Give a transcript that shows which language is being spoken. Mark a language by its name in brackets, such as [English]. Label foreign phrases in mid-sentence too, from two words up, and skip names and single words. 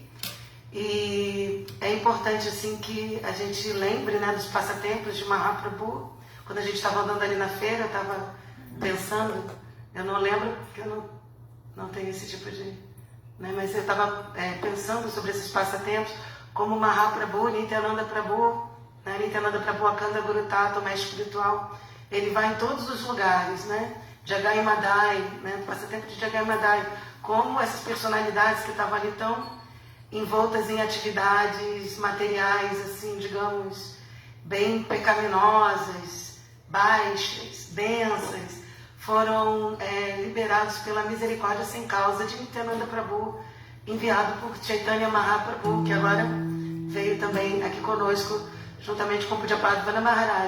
[Portuguese] E é importante, assim, que a gente lembre, né, dos passatempos de Mahaprabhu. Quando a gente estava andando ali na feira, eu estava pensando, eu não lembro, porque eu não tenho esse tipo de... né, mas eu estava pensando sobre esses passatempos, como Mahaprabhu, Nityananda Prabhu, né, Nityananda Prabhu, Akanda Guru Tata, o mestre espiritual, ele vai em todos os lugares, né? Jagai Madai, né, passatempo de Jagai Madai, como essas personalidades que estavam ali tão envoltas em atividades materiais, assim, digamos, bem pecaminosas, baixas, densas, foram liberados pela misericórdia sem causa de Nityananda Prabhu, enviado por Chaitanya Mahaprabhu, que agora veio também aqui conosco, juntamente com o Pujyapada Maharaj.